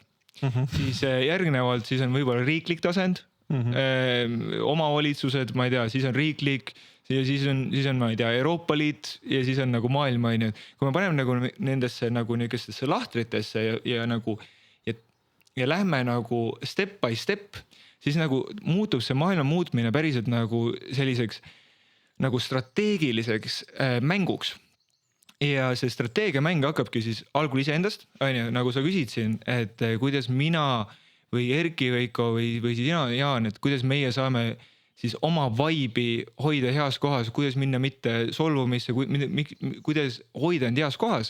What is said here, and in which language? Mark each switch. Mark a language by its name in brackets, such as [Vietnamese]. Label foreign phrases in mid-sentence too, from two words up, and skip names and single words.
[Estonian] Siis järgnevalt siis on võib-olla riiklik tasand, omavalitsused, ma ei tea, siis on riiklik, siis on, ma ei tea, Euroopa Liit ja siis on nagu maailma, kui me paneme nagu nendesse nagu niisugustesse lahtritesse ja lähme nagu [English] step by step, [Estonian] siis nagu muutub see maailma muutmine päriselt nagu selliseks nagu strateegiliseks mänguks. Ja see strateegiamäng hakkabki siis algul iseendast, nagu sa küsid siin, et kuidas mina või Erki Veiko või sina, Jaan, et kuidas meie saame siis oma vaibi hoida heas kohas, kuidas minna mitte solvumisse, kuidas hoida end heas kohas.